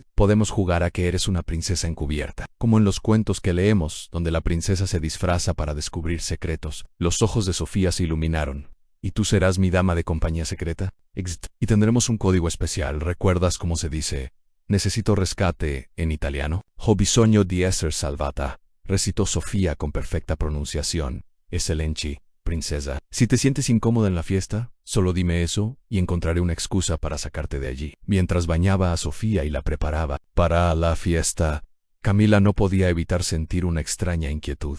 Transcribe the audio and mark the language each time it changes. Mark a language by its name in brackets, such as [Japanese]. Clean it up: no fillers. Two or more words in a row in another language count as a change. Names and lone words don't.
[Spanish] Podemos jugar a que eres una princesa encubierta, como en los cuentos que leemos, donde la princesa se disfraza para descubrir secretos. Los ojos de Sofía se iluminaron. ¿Y tú serás mi dama de compañía secreta? Y tendremos un código especial. ¿Recuerdas cómo se dice necesito rescate en italiano? [Italian] Ho bisogno di esser salvata, [Spanish] recitó Sofía con perfecta pronunciación. Excelente, princesa. Si te sientes incómoda en la fiesta, solo dime eso y encontraré una excusa para sacarte de allí. Mientras bañaba a Sofía y la preparaba para la fiesta, Camila no podía evitar sentir una extraña inquietud.